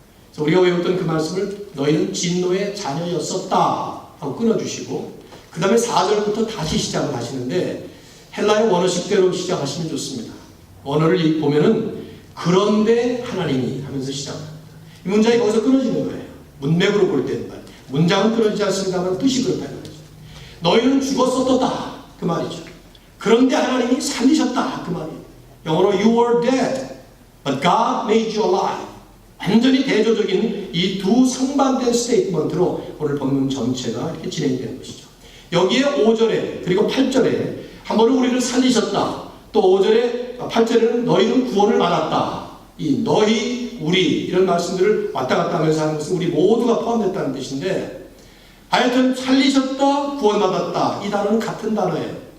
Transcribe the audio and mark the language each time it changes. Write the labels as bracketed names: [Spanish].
[Korean] 그래서 우리가 외웠던 그 말씀을 너희는 진노의 자녀였었다 하고 끊어주시고 그 다음에 4절부터 다시 시작을 하시는데 헬라의 원어식대로 시작하시면 좋습니다. 원어를 보면은 그런데 하나님이 하면서 시작합니다. 이 문장이 거기서 끊어지는 거예요. 문맥으로 볼 때는 말. 문장은 끊어지지 않습니다만 뜻이 그렇다는 거죠. 너희는 죽었었다 그 말이죠. 그런데 하나님이 살리셨다 그 말이에요. 영어로 [English] you were dead but God made you alive. [Korean] 완전히 대조적인 이 두 상반된 스테이트먼트로 오늘 본문 전체가 이렇게 진행되는 것이죠. 여기에 5절에 그리고 8절에 한 번은 우리를 살리셨다. 또 5절에 8절에는 너희는 구원을 받았다. 이 너희, 우리 이런 말씀들을 왔다 갔다 하면서 하는 것은 우리 모두가 포함됐다는 뜻인데 하여튼 살리셨다, 구원받았다 이 단어는 같은 단어예요.